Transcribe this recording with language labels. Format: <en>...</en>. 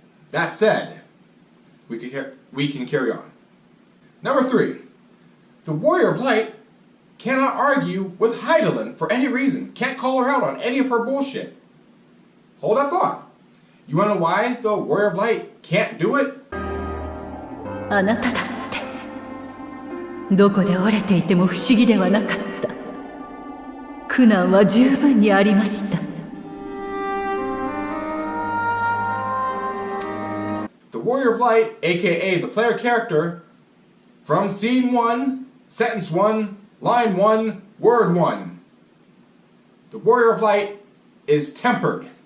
<en>That said, we can carry on. Number 3. The Warrior of Light cannot argue with Hydaelyn for any reason. Can't call her out on any of her bullshit. Hold that thought. You wanna know why the Warrior of Light can't do it?</en> <ja>あなただってどこで折れていても不思議ではなかった。苦難は十分にありました。</ja> <en>Warrior of Light, aka the player character, from Scene 1, Sentence 1, Line 1, Word 1. The Warrior of Light is tempered.</en>